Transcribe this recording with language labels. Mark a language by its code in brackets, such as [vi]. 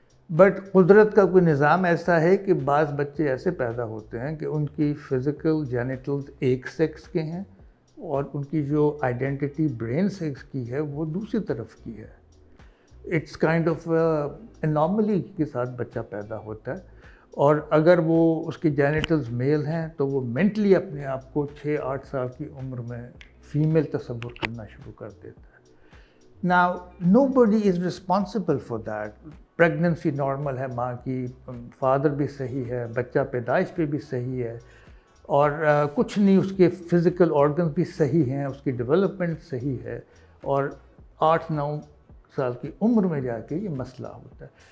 [ur] But قدرت کا کوئی نظام ایسا ہے کہ بعض بچے ایسے پیدا ہوتے ہیں کہ ان کی فزیکل جینیٹلز ایک سیکس کے ہیں اور ان کی جو آئیڈینٹی برین سیکس کی ہے وہ دوسری طرف کی ہے. [en] it's kind of anomaly [ur] کے ساتھ بچہ پیدا ہوتا ہے, اور اگر وہ اس کی جینیٹلز میل ہیں تو وہ مینٹلی اپنے آپ کو 6-8 سال کی عمر میں فیمیل تصور کرنا شروع کر دیتا ہے. [en] Now, nobody is responsible for that. [ur] Pregnancy normal ہے ماں کی, فادر بھی صحیح ہے, بچہ پیدائش پہ بھی صحیح ہے, اور کچھ نہیں, اس کے فزیکل آرگنز بھی صحیح ہیں, اس کی ڈیولپمنٹ صحیح ہے, اور 8-9 سال کی عمر میں جا کے یہ مسئلہ ہوتا ہے.